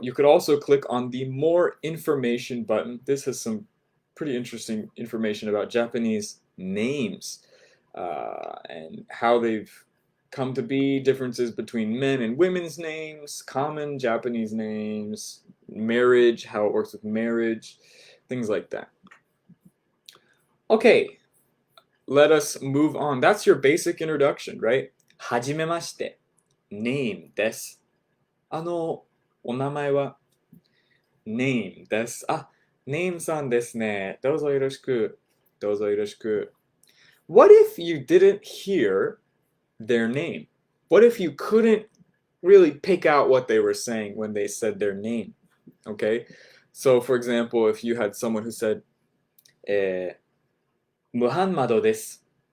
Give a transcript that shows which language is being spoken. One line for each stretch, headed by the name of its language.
English: You could also click on the More Information button. This has some pretty interesting information about Japanese names and how they've come to be, differences between men and women's names, common Japanese names, marriage, how it works with marriage, things like that. Okay, let us move on. That's your basic introduction, right?
Japanese: はじめまして、name です。お名前は name です。 name さんですね。どうぞよろしく。どうぞよろしく。
English: What if you didn't hear their name? What if you couldn't really pick out what they were saying when they said their name? Okay? So, for example, if you had someone who said,
Japanese: ムハンマドです。